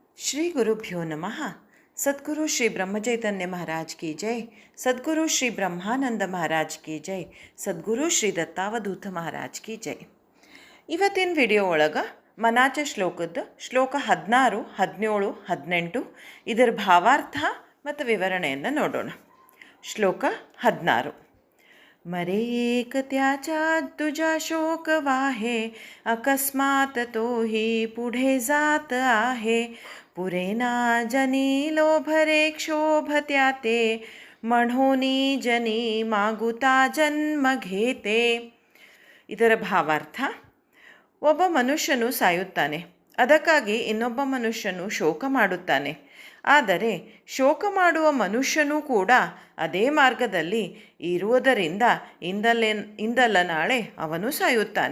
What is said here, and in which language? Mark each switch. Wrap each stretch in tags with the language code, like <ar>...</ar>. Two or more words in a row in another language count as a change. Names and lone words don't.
<sa>श्री गुरुभ्यो नमः।</sa> <hi>सद्गुरु श्री ब्रह्मचैतन्य महाराज की जय। सद्गुरु श्री ब्रह्मानंद महाराज की जय। सद्गुरु श्री दत्तावधूತ महाराज की जय।</hi> <kn>ಇವತ್ತಿನ ವಿಡಿಯೋ ಒಳಗೆ ಮನಾಚ ಶ್ಲೋಕದ ಶ್ಲೋಕ 16, 17, 18 ಇದರ ಭಾವಾರ್ಥ ಮತ್ತು ವಿವರಣೆಯನ್ನು ನೋಡೋಣ. ಶ್ಲೋಕ 16.</kn> <mr>मरे एक त्याचा तुझा शोक वाहे, अकस्मात तो ही पुढे जात आहे. पुरेना जनी लोभरे क्षोभत्या ते, म्हणूनी जनी मागुता जन्म घेते.</mr> <kn>ಇದರ ಭಾವಾರ್ಥ: ಒಬ್ಬ ಮನುಷ್ಯನು ಸಾಯುತ್ತಾನೆ, ಅದಕ್ಕಾಗಿ ಇನ್ನೊಬ್ಬ ಮನುಷ್ಯನು ಶೋಕ ಮಾಡುತ್ತಾನೆ. ಆದರೆ ಶೋಕ ಮಾಡುವ ಮನುಷ್ಯನೂ ಕೂಡ ಅದೇ ಮಾರ್ಗದಲ್ಲಿ ಇರುವುದರಿಂದ ಇಂದಲ್ಲ ನಾಳೆ ಅವನು ಸಾಯುತ್ತಾನೆ.</kn>